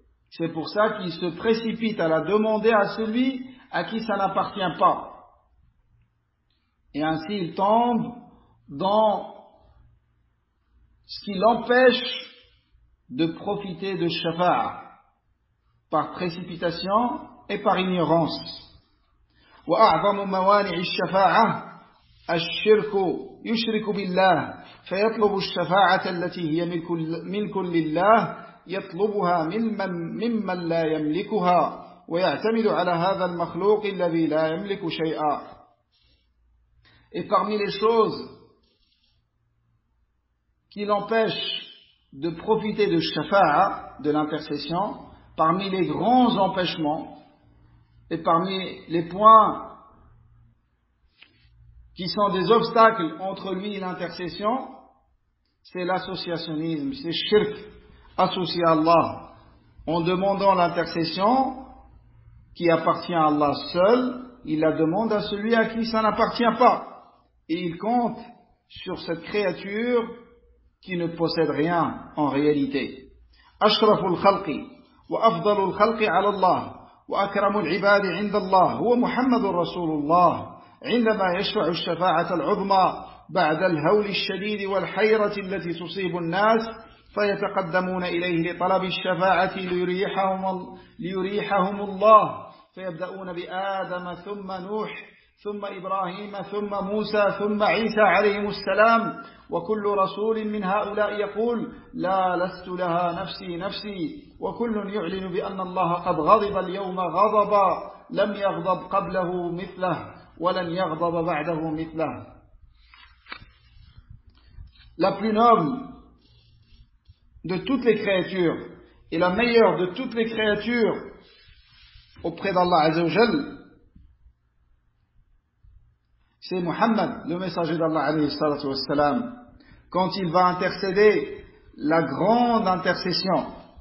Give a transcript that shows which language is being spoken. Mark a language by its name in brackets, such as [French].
[French] C'est pour ça qu'ils se précipitent à la demander à celui à qui ça n'appartient pas. Et ainsi ils tombent dans ce qui l'empêche de profiter de shafa'a. Par précipitation et par ignorance. [Arabic] وأعظم موانع الشفاعة الشرك يشرك بالله فيطلب الشفاعة التي هي ملك لله يطلبها ممن لا يملكها ويعتمد على هذا المخلوق الذي لا يملك شيئا. [French] Et parmi les choses qui l'empêchent de profiter de الشفاعة, de l'intercession, parmi les grands empêchements et parmi les points qui sont des obstacles entre lui et l'intercession, c'est l'associationnisme, c'est shirk, associer à Allah en demandant l'intercession qui appartient à Allah seul. Il la demande à celui à qui ça n'appartient pas et il compte sur cette créature qui ne possède rien en réalité. [Arabic] Ashraful khalqi وأفضل الخلق على الله وأكرم العباد عند الله هو محمد رسول الله عندما يشفع الشفاعة العظمى بعد الهول الشديد والحيرة التي تصيب الناس فيتقدمون إليه لطلب الشفاعة ليريحهم الله فيبدأون بآدم ثم نوح ثم إبراهيم ثم موسى ثم عيسى عليهم السلام وكل رسول من هؤلاء يقول لا لست لها نفسي نفسي وكل يعلن بأن الله قد غضب اليوم غضبا لم يغضب قبله مثله ولن يغضب بعده مثله. [French] La plus noble de toutes les créatures et la meilleure de toutes les créatures auprès d'Allah Azza wa Jal, c'est Muhammad, le messager d'Allah alayhi salatu wassalam, quand il va intercéder la grande intercession.